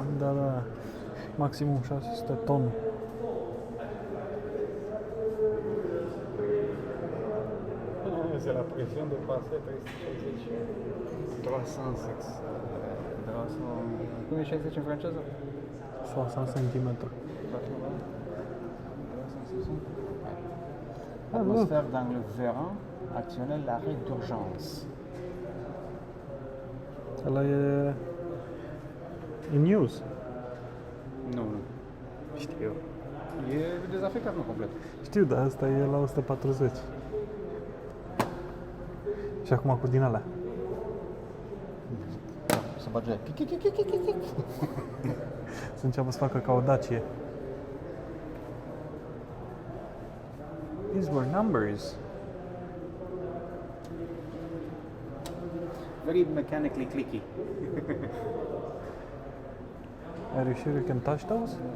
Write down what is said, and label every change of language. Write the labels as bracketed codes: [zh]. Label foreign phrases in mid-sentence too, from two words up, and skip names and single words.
[ro] Da. Maximum 600 ton. [fr] C'est la pression de passer 360. 300. [ro] Cum e 60 în franceză? 60 cm. [fr] Atmosphère dans le vérin acționne l'arrêt d'urgence. [ro] Ăla e news. Nu. Știu. E dezafectat, nu complet. Știu, dar asta e la 140. Și acum cu din alea. Să bage. Să înceapă să facă ca o Dacie. [en] These were numbers. Very mechanically clicky. Are you sure you can touch those?